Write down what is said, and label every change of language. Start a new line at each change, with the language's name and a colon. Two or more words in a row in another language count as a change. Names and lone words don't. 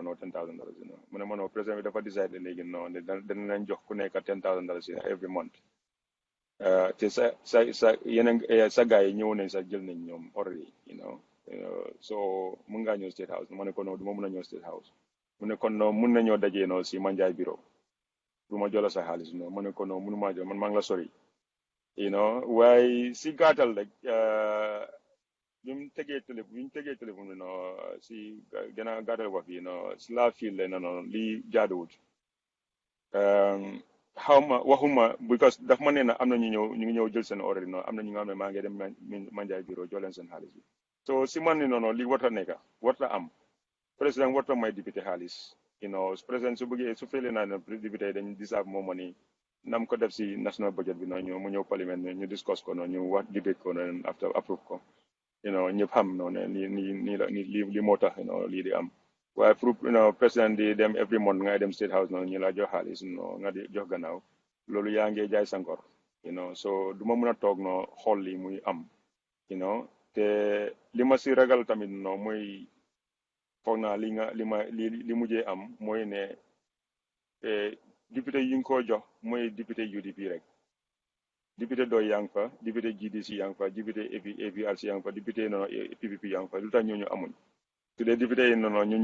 Wolof: $10,000 mu ne ma non président bi dafa décide léegi ne dana leen jox ku nekk $10,000
English: every month
Wolof: te sa yeneen sa gars yi ñëw nañ sax jël nañ ñoom already so mun ngaa ñëw State House ma ne ko non du ma mun a ñëw State House mu ne kon non mun nañoo dajee si Manjai bureau du ma jola sa xaalis ma ne ko non mënumaa jël man maa ngi la sori waaye si gàttal rek bi mu tegee téléphone bi si gën a gàttal wax bi si laa fiil le lii jaaduwut xaw ma waxuma because daf ma nee na am na ñu ngi ñëw jël seen ordre am na ñu nga xam ne maa ngi dem Manjai bureau jox leen seen xaalis bi so si man ni lii warta nekka warta am président warta may député xaalis président su bëggee su fekkee naa ne député yi dañ
English: deserve more money
Wolof: nam ko def si
English: national budget
Wolof: bi mu ñëw parlement ñu discuss ko ñu wax debate ko
English: after approve
Wolof: ko ñëpp xam li moo tax lii di am waaye pour président di dem
English: every month
Wolof: ngay dem State House ñu la jox xaalis nga di jox gannaaw loolu yaa ngi jaay sankor so du ma mën a toog xool li muy am te li ma si ragal tamit mooy foog naa li mujjee am mooy ne député yi nga ko jox mooy député UDP rek député doy yaa ngi fa député GDC yaa ngi fa député APRC yaa ngi fa député PPP yaa ngi fa lu tax ñooñu amuñ su dee député yi ñun